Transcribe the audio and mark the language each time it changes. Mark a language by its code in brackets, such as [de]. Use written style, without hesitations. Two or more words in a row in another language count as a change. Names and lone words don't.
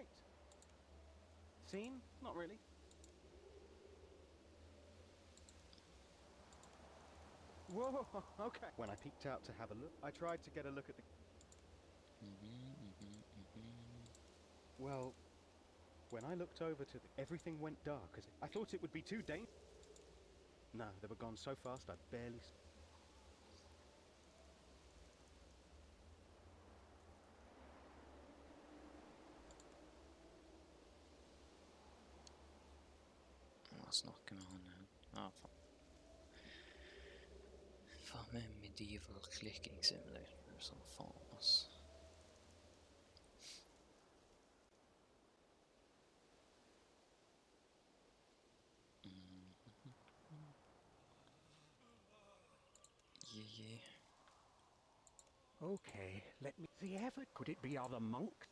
[en] Scene? Not really. Whoa, okay. When I peeked out to have a look, I tried to get a look at the... Well, when I looked over to the... Everything went dark as I thought it would be too dangerous. No, they were gone so fast I barely... [no] Jeg snakker med han her. Ja, faen. Faen med [en] medieval clicking simulator, [no] sånn faen, ass. [en] Yeah. Okay, let me... The effort, could it be other monks?